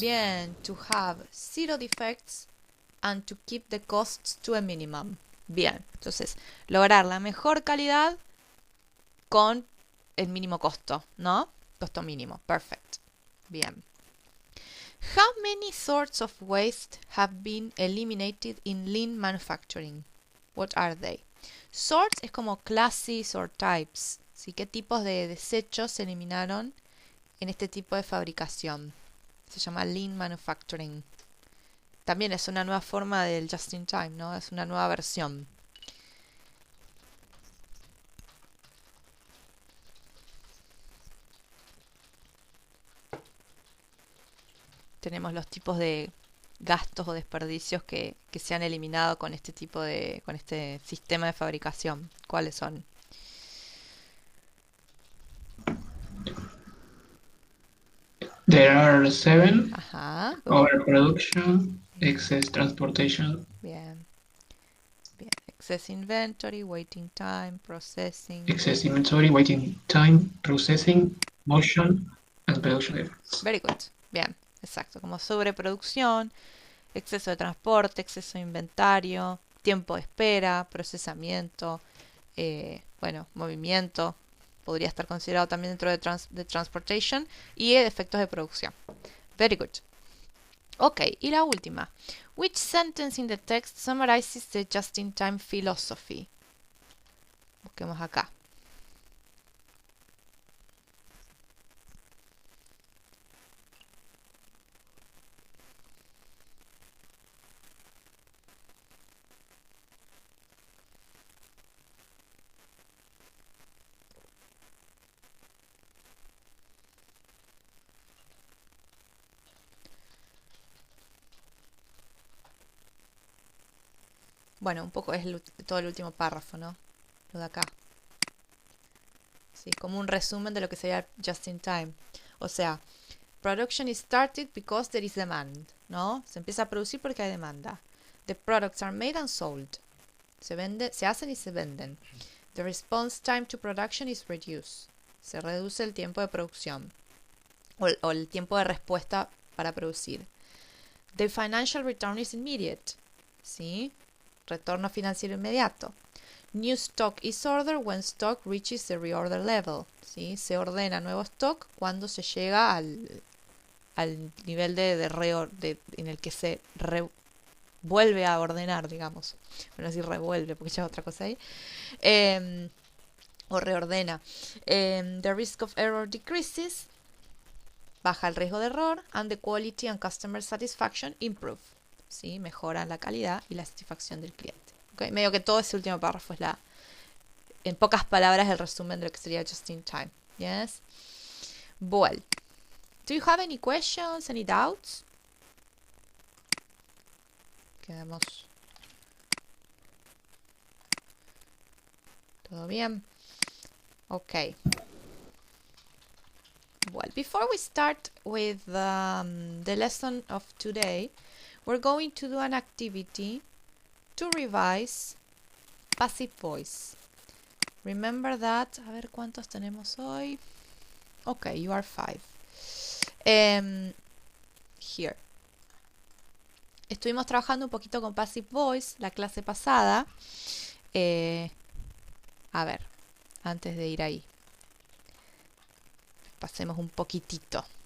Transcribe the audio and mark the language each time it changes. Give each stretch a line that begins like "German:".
Spanish: Bien,
English: to have zero defects and to keep the costs to a minimum.
Spanish: Bien, entonces, lograr la mejor calidad con el mínimo costo, ¿no? Costo mínimo,
English: perfect.
Spanish: Bien.
English: How many sorts of waste have been eliminated in lean manufacturing? What are they?
Spanish: Sorts es como
English: classes or types,
Spanish: ¿sí? ¿Qué tipos de desechos se eliminaron en este tipo de fabricación? Se llama lean manufacturing. También es una nueva forma del just in time, ¿no? Es una nueva versión. Tenemos los tipos de gastos o desperdicios que se han eliminado con este con este sistema de fabricación. ¿Cuáles son?
English: There are 7. Ajá, good. Overproduction, excess transportation,
Spanish: Bien, bien.
English: Excess inventory, waiting time, processing. excess inventory, waiting time, processing, motion, and production efforts. Very good.
Spanish: Bien, exacto. Como sobreproducción, exceso de transporte, exceso de inventario, tiempo de espera, procesamiento, bueno, movimiento. Podría estar considerado también dentro de transportation y efectos de producción.
English: Very good. Ok,
Spanish: y la última.
English: Which sentence in the text summarizes the just-in-time philosophy?
Spanish: Busquemos acá. Bueno, un poco es todo el último párrafo, ¿no? Lo de acá. Sí, como un resumen de lo que sería just in time. O sea,
English: production is started because there is demand,
Spanish: ¿no? Se empieza a producir porque hay demanda.
English: The products are made and sold.
Spanish: Se hacen y se venden.
English: The response time to production is reduced.
Spanish: Se reduce el tiempo de producción. O el tiempo de respuesta para producir.
English: The financial return is immediate.
Spanish: ¿Sí? Retorno financiero inmediato.
English: New stock is ordered when stock reaches the reorder level.
Spanish: ¿Sí? Se ordena nuevo stock cuando se llega al nivel en el que se vuelve a ordenar, digamos. Bueno, si revuelve, porque ya es otra cosa ahí. O reordena.
English: The risk of error decreases.
Spanish: Baja el riesgo de error.
English: And the quality and customer satisfaction improve.
Spanish: ¿Sí? Mejoran la calidad y la satisfacción del cliente. ¿Okay? Medio que todo ese último párrafo es en pocas palabras, el resumen de lo que sería just in time.
English: Yes. Well, do you have any questions, any doubts?
Spanish: Quedamos. ¿Todo bien? Okay.
English: Well, before we start with the lesson of today, we're going to do an activity to revise passive voice. Remember that.
Spanish: A ver cuántos tenemos hoy.
English: Okay, you are 5. Here.
Spanish: Estuvimos trabajando un poquito con passive voice la clase pasada. A ver, antes de ir ahí, pasemos un poquitito.